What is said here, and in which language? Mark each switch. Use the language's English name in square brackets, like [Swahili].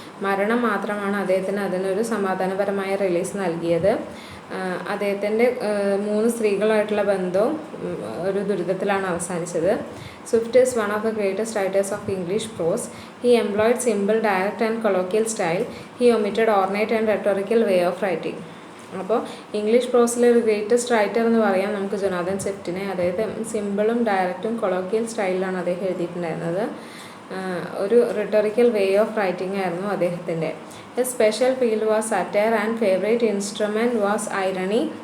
[Malayalam] മരണം മാത്രമാണ് അദ്ദേഹത്തിന് അതിനൊരു സമാധാനപരമായ റിലീസ് നൽകിയത്. അദ്ദേഹത്തിൻ്റെ 3 സ്ത്രീകളായിട്ടുള്ള ബന്ധവും ഒരു ദുരിതത്തിലാണ് അവസാനിച്ചത്. [English] Swift is one of the greatest writers of English prose. He employed simple, direct and colloquial style. He omitted ornate and rhetorical way of writing. [Malayalam] അപ്പോൾ ഇംഗ്ലീഷ് പ്രോസിലെ ഒരു ഗ്രേറ്റസ്റ്റ് റൈറ്റർ എന്ന് പറയാം നമുക്ക് ജൊനാഥൻ സ്വിഫ്റ്റിനെ. അതായത് സിമ്പിളും ഡയറക്റ്റും കൊളോക്കിയൽ സ്റ്റൈലിലാണ് അദ്ദേഹം എഴുതിയിട്ടുണ്ടായിരുന്നത്. ഒരു റിട്ടോറിക്കൽ വേ ഓഫ് റൈറ്റിംഗ് ആയിരുന്നു അദ്ദേഹത്തിൻ്റെ. [English] His special field was satire and favourite instrument was irony.